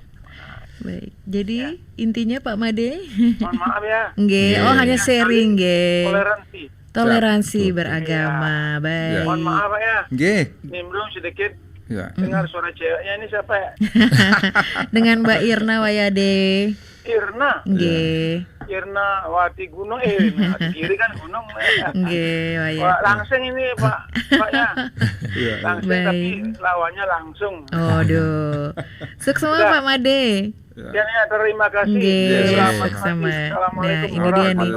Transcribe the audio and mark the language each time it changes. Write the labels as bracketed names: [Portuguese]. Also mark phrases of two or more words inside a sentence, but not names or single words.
[Indonesian] Baik. Jadi intinya Pak Made, Mohon maaf ya. nggih. Oh, hanya sharing nggih. Toleransi. Toleransi beragama. Baik. Mohon maaf Pak ya. Nggih. Nimbrung sedikit Ya. dengar suara ceweknya ini siapa ya? Dengan Mbak Irna Wayade. Irna. Nggih. Irna Wati Gunung, Wati kiri kan gunung. Nggih, Wah, Wayade. langsung ini Paknya. Iya. Langsung Baik. tapi lawannya langsung. Aduh. Sukses semua Pak Made. Ya, terima kasih. Nggih, Selamat sama. pagi. Assalamualaikum Nah, ini dia nih.